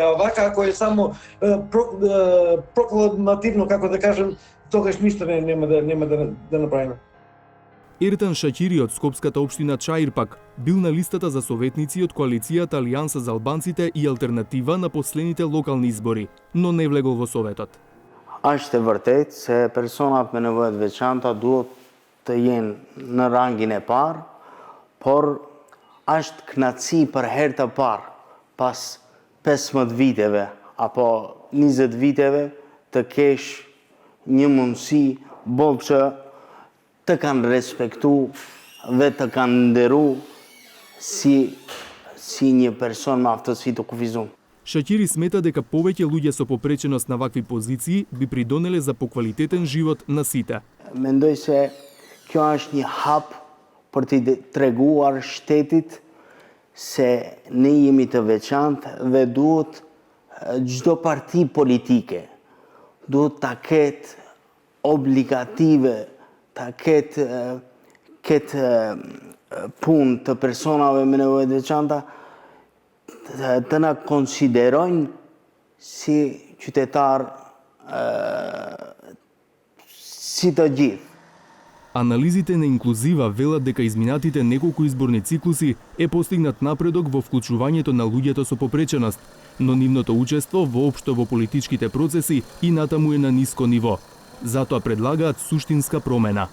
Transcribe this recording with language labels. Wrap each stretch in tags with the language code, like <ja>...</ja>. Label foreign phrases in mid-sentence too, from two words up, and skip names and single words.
<mk>Вака, ако е само прокламативно, како да кажем, тогаш ништо нема да направиме. Ертан Шаќири од Скопската општина Чаирпак бил на листата за советници од коалицијата Алијанса за албанците и алтернатива на последните локални избори, но не влегол во советот.</mk> <sq>Është e vërtet se personat me nevojë të veçanta duhet të jenë në rangin e parë, por është kënaqësi për herë të parë pas 15 viteve apo 20 viteve të kesh një mundësi që të kanë respektu dhe të kanë nderu si një person me aftësi të kufizuar.</sq> <mk>Шаќири смета дека повеќе луѓе со попреченост на вакви позиции би придонеле за поквалитетен живот на сите.</mk> <sq>Mendoj se kjo është një hap për t'i treguar shtetit se ne jemi të veçantë dhe duhet çdo parti politike duhet ta ketë obligative, ta ketë punë të personave me nevojë të veçanta të na konsiderojnë si qytetar si të gjithë.</sq> <mk>Анализите на Инклузива велат дека изминатите неколку изборни циклуси е постигнат напредок во вклучувањето на луѓето со попреченост, но нивното учество воопшто во политичките процеси и натаму е на ниско ниво. Затоа предлагаат суштинска промена.</mk>